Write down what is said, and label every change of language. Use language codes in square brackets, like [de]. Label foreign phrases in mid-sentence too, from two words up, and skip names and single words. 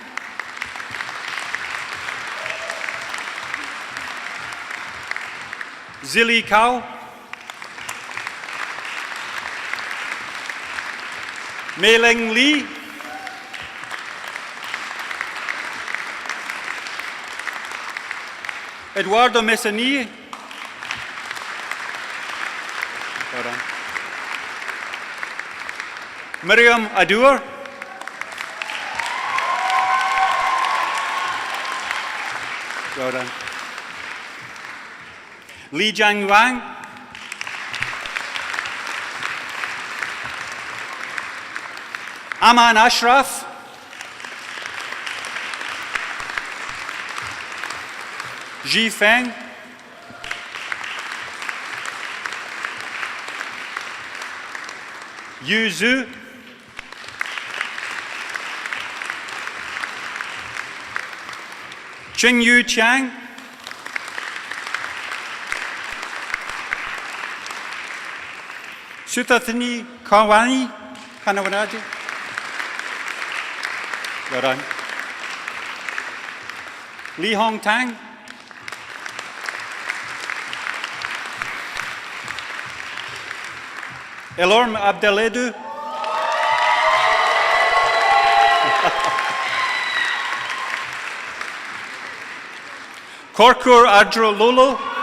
[en] Zili Kao. Mei-Ling Li. Eduardo Messani. Well done. Miriam Adur. Well done. Li Jiang Wang. Aman Ashraf. Ji Feng. Yu Zhu. Qingyu Chang. Sutathini Kawani. Kanawanaji. Well done. Li Hong Tang. Elorm Abdeledu. Korkur Adrololo.